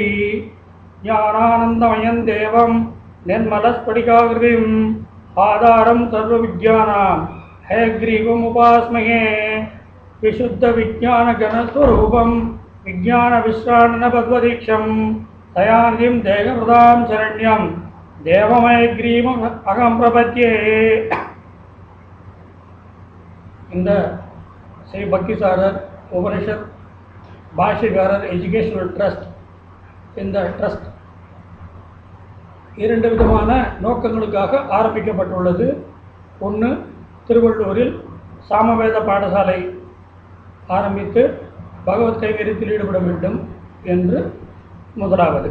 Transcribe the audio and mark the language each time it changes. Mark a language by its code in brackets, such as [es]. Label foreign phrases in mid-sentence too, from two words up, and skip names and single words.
[sa] ज्ञानानन्दमयं देवं निर्मलस्फटिकाकृतिम् आधारं सर्वविद्यानां हयग्रीवमुपास्महे। विशुद्धविज्ञानगणस्वरूपं विज्ञानविश्राणनपद्मदीक्षं दयानिधिं देहप्रदां शरण्यं देवमयग्रीवम् अहं प्रपद्ये। [ta] இந்த ஸ்ரீ பக்திசாரர் உபனிஷத் பாஷ்யகாரர் [en] educational trust, [ta] இந்த ட்ரஸ்ட் இரண்டு விதமான நோக்கங்களுக்காக ஆரம்பிக்கப்பட்டுள்ளது. ஒன்று, திருவள்ளூரில் சாமவேத பாடசாலை ஆரம்பித்து பகவத் கைங்கரியத்தில் ஈடுபட வேண்டும் என்று முதலாவது.